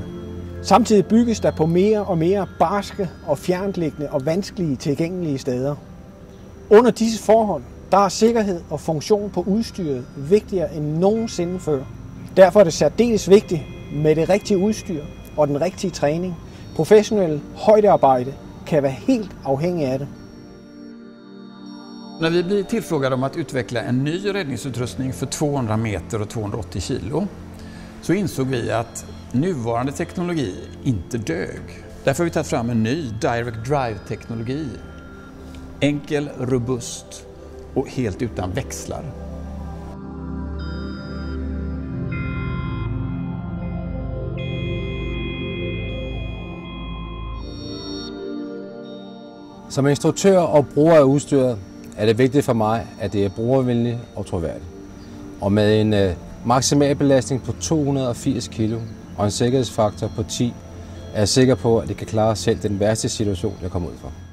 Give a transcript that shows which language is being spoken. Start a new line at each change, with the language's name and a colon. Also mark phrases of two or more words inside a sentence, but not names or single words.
Danish: Samtidig bygges der på mere og mere barske og fjerntliggende og vanskelige tilgængelige steder. Under disse forhold, der er sikkerhed og funktion på udstyret vigtigere end nogensinde før. Derfor er det særdeles vigtigt med det rigtige udstyr og den rigtige træning. Professionel højdearbejde kan være helt afhængig af det.
Swedish: När vi blir tillfrågade om att utveckla en ny räddningsutrustning för 200 meter och 280 kilo så insåg vi att nuvarande teknologi inte dög. Därför har vi tagit fram en ny
English: direct drive-
Swedish: teknologi. Enkel, robust och helt utan växlar.
Danish: Som instruktør og bruger af udstyret er det vigtigt for mig, at det er brugervenligt og troværdigt. Og med en maksimal belastning på 280 kg og en sikkerhedsfaktor på 10, er jeg sikker på, at det kan klare selv den værste situation, jeg kommer ud for.